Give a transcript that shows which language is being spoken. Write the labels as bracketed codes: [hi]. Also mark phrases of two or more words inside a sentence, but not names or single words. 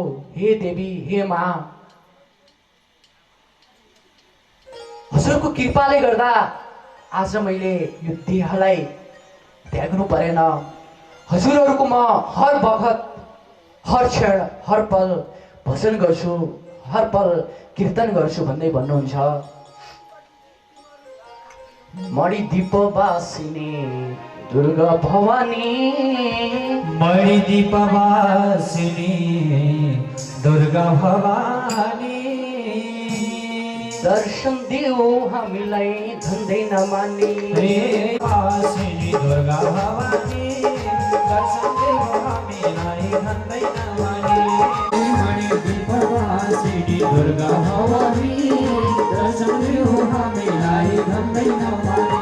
[ne] हे देवी, हे माँ, हजुरको कृपाले गर्दा आज मैले यो देहलाई त्याग्नु परेन। हजुरहरूको म हर बखत, हर क्षण, हर पल भजन गर्छु, हर पल कीर्तन गर्छु भन्दै भन्नुहुन्छ। मणिदीपवासिनी दुर्गा भवानी, मणिदीपवासिनी दुर्गा भवानी, दर्शन देऊ हामीलाई धन्दै नमानी। वासिनी दुर्गा भवानी, दर्शन देऊ हामीलाई धन्दै नमानी। मणिदीपवासिनी दुर्गा भवानी, दर्शन देऊ हामीलाई धन्दै नमानी।